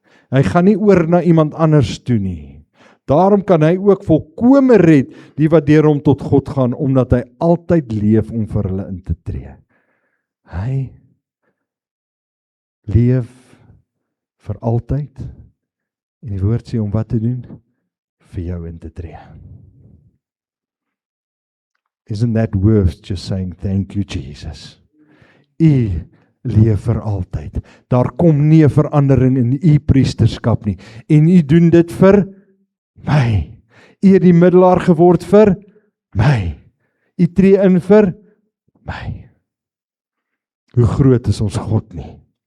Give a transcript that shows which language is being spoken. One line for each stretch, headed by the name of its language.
Afrikaans: Hy gaan nie oor na iemand anders toe nie. Daarom kan hy ook volkome red die wat deur hom tot God gaan, omdat hy altyd leef om vir hulle in te tree. Hy leef vir altyd, en die woord sê om wat te doen? Vir jou in te tree.
English: Isn't that worth just saying thank you Jesus?
Afrikaans: U leef vir altyd. Daar kom nie 'n verandering in u priesterskap nie. En u doen dit vir my. U het die middelaar geword vir my. U tree in vir my. Hoe groot is ons God nie?